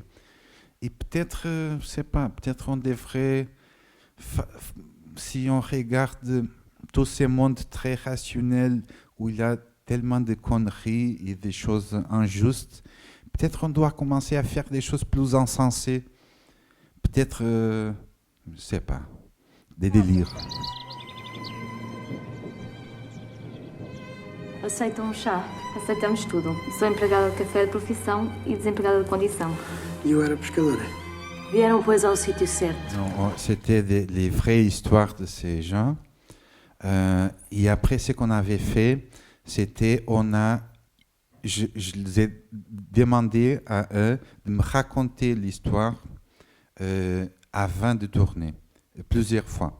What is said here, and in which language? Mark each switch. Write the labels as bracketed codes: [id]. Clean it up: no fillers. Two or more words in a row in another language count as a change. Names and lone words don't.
[fr] Et peut-être, je ne sais pas, peut-être on devrait, si on regarde tous ces mondes très rationnels où il y a tellement de conneries et des choses injustes, peut-être on doit commencer à faire des choses plus insensées. Peut-être, je ne sais pas, des délires. [pt] Aceitam um chá, aceitamos tudo. Sou empregada de café de profissão e desempregada de condição. E eu era pescadora. Vieram, pois, ao sítio certo. [fr] Non, c'était les vraies histoires de ces gens. Et après, ce qu'on avait fait, c'était, je les ai demandé à eux de me raconter l'histoire avant de tourner, plusieurs fois.